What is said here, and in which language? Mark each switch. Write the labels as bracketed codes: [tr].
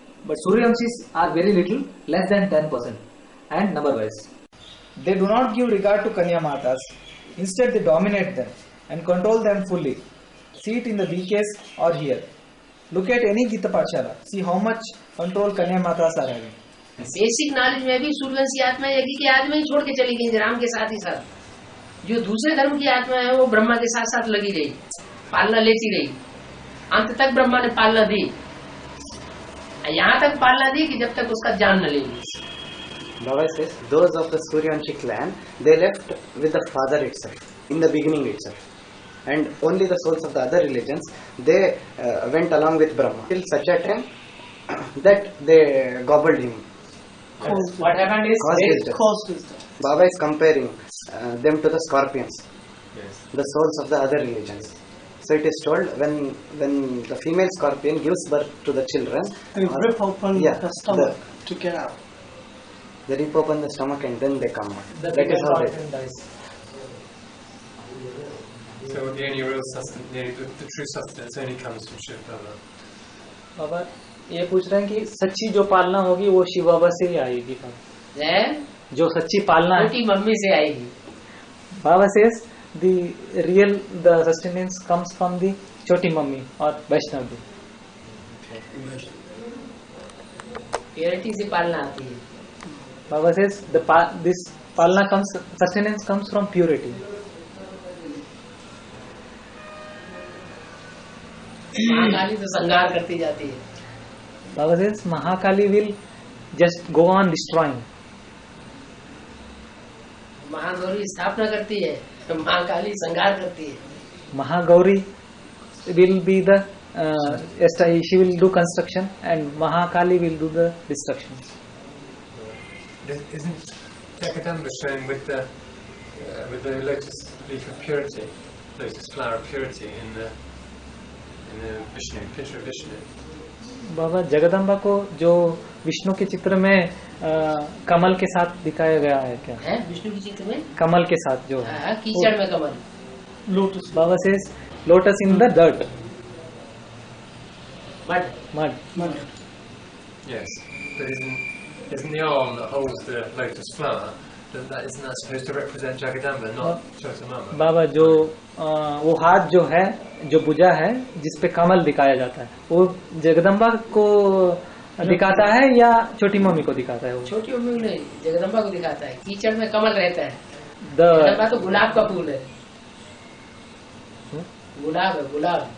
[en] But Suryavanshis are very little, less than 10%, and number wise. They do not give regard to Kanya Matas. Instead, they dominate them and control them fully. See it in the BKs or here. Look at any Gita Pathshala. See how much control Kanya Matas are having. [hi] Basic knowledge में भी सूर्यवंशी आत्मा यज्ञ की आत्मा ही छोड़ के चली गई राम के साथ ही साथ। जो दूसरे धर्म की आत्मा है वो ब्रह्मा के साथ साथ लगी रही, पालना लेती रही, अंत तक ब्रह्मा ने पालना दी, यहाँ तक पालना दी कि जब तक उसका जान न लेगी। [en] Baba says those of the Suryavanshi clan, they left with the father itself in the beginning itself, and only the souls of the other religions they went along with Brahma till such a time that they gobbled him. what happened is they Caused his death. Baba is comparing them to the scorpions, Yes. the souls of the other religions. So it is told when the female scorpion gives birth to the children, They rip open the stomach to get out. they rip open the stomach and then they come out. the That is how they scorpion dies. So the only real sustenance, the true sustenance only comes from Shiv Baba. [hi] बाबा ये पूछ रहे हैं कि सच्ची जो पालना होगी वो शिव बाबा से ही आएगी। है जो सच्ची पालना है छोटी मम्मी से आएगी। [en] बाबा says the sustenance comes from the [hi] छोटी मम्मी और वैष्णव भी। प्योरिटी से पालना आती है। [en] Baba says this palna sustenance comes from purity. [hi] Mahakali तो संहार करती जाती है। [en] Baba says Mahakali will just go on destroying. [hi] Mahagauri स्थापना करती है, महाकाली संहार करती है। [en] Mahagauri will be the she will do construction and Mahakali will do the destruction. Isn't Jagadamba shown with the lotus leaf of purity, lotus flower of purity in the Vishnu, picture of Vishnu? [hi] बाबा जगदम्बा को जो विष्णु के चित्र में कमल के साथ दिखाया गया है क्या है? विष्णु के चित्र में कमल के साथ जो कीचड़ में कमल, [en] Lotus. बाबा says lotus in the dirt, mud. Yes, but isn't the arm that holds the lotus flower, isn't that supposed to represent Jagadamba, not Chotamama? [hi] बाबा जो वो हाथ जो है, जो भुजा है जिस पे कमल दिखाया जाता है, वो जगदम्बा को दिखाता है या छोटी मम्मी को दिखाता है? वो छोटी मम्मी नहीं, जगदम्बा को दिखाता है। कीचड़ में कमल रहता है। जगदम्बा तो गुलाब का फूल है, गुलाब है, गुलाब।